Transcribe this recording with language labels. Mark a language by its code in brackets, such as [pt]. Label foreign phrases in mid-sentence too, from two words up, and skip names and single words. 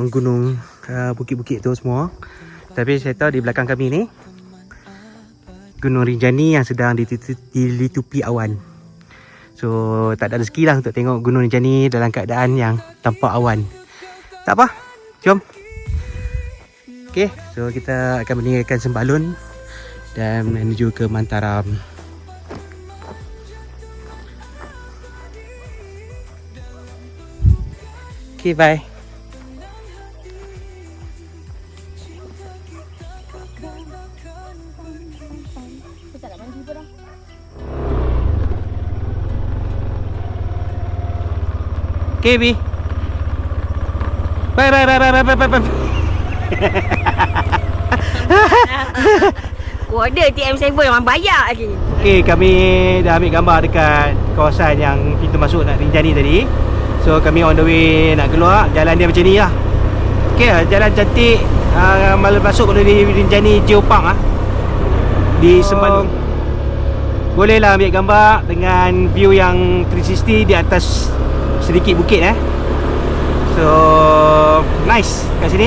[ms] gunung, bukit-bukit tu semua, tapi saya tahu di belakang kami ni Gunung Rinjani yang sedang dilitupi awan. So tak ada rezeki lah untuk tengok Gunung Rinjani dalam keadaan yang tanpa awan. Tak apa, jom. [en] Okay, so [ms] kita akan meninggalkan Sembalun dan menuju ke Mantaram. [en] Okay, bye. Okay, B. Bye, bye, bye, bye, bye, bye, bye. [ms] Aku ada TM7 memang bayar lagi. Okay, kami dah ambil gambar dekat kawasan yang pintu masuk nak Rinjani tadi. So kami [en] on the way [ms] nak keluar. Jalan dia macam ni lah. Okay, jalan cantik. Malam masuk melalui Rinjani Geopark di Sembalun. Bolehlah ambil gambar dengan view yang 360 di atas sedikit bukit. [en] So nice [ms] kat sini.